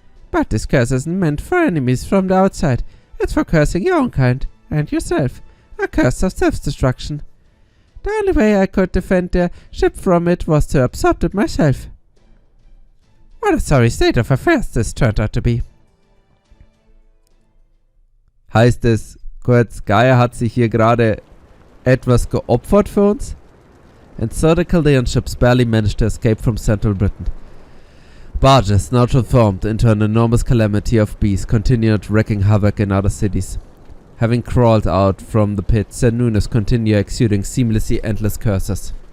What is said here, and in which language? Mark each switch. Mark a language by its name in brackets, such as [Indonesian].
[English] But this curse isn't meant for enemies from the outside. It's for cursing your own kind, and yourself. A curse of self-destruction. The only way I could defend the ship from it was to absorb it myself. What a sorry state of affairs this turned out to be. [German] Heißt es, Koyanskaya hat sich hier gerade etwas geopfert für uns? [English] And so the Chaldean ships barely managed to escape from central Britain. Barges, now transformed into an enormous calamity of beasts, continued wreaking havoc in other cities. Having crawled out from the pit, Nunos continued exuding seamlessly endless curses.